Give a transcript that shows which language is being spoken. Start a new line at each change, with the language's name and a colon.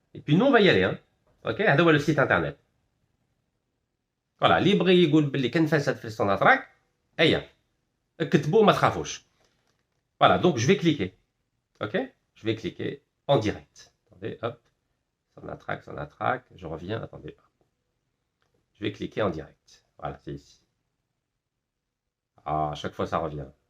French: Et puis nous, on va y aller. Hein. OK,
Arabic: هذا هو
French: le site internet.
Arabic: Voilà, اللي يبغي يقول باللي كان فاسد في Sonatrach, هيا كتبوا ما تخافوش.
French: Voilà, donc je vais cliquer. OK? Je vais cliquer en direct. Attendez, hop. Sonatrach, je reviens, attendez. Je vais cliquer en direct. Voilà, c'est ici. Ah, à chaque fois ça revient.